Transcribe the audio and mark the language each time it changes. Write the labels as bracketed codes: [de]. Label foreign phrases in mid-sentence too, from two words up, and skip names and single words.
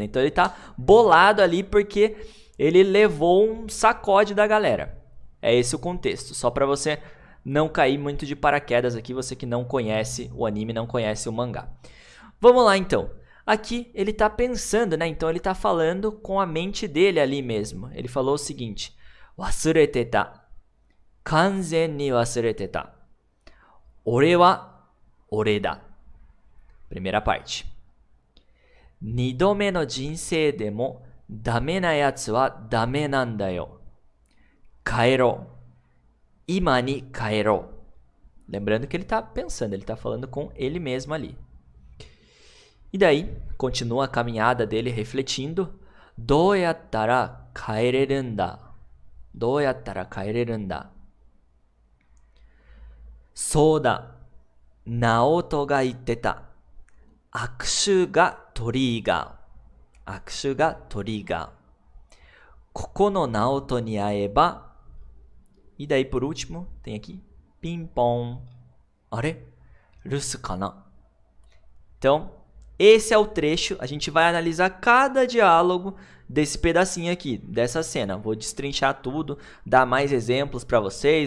[pt] Então, ele está bolado ali porque ele levou um sacode da galera. É esse o contexto, só para você não cair muito de paraquedas aqui, você que não conhece o anime, não conhece o mangá. Vamos lá então. Aqui ele tá pensando, né? Então ele tá falando com a mente dele ali mesmo. Ele falou o seguinte: [ja] 忘れてた. 完全に忘れてた。俺は俺だ. [pt] Primeira parte. [ja] 二度目の人生でもダメなやつはダメなんだよ. 帰ろ。今に帰ろ. [pt] Lembrando que ele está pensando, ele está falando com ele mesmo ali. E daí, continua a caminhada dele refletindo. [ja] どうやったら帰れるんだ? どうやったら帰れるんだ? そうだ。直人が言ってた. 握手がトリガー。握手がトリガー. ここの直人に会えば. [pt] E daí, por último, tem aqui, ping-pong. [ja] あれ？留守かな? [pt] Então, esse é o trecho. A gente vai analisar cada diálogo desse pedacinho aqui, dessa cena. Vou destrinchar tudo, dar mais exemplos para vocês.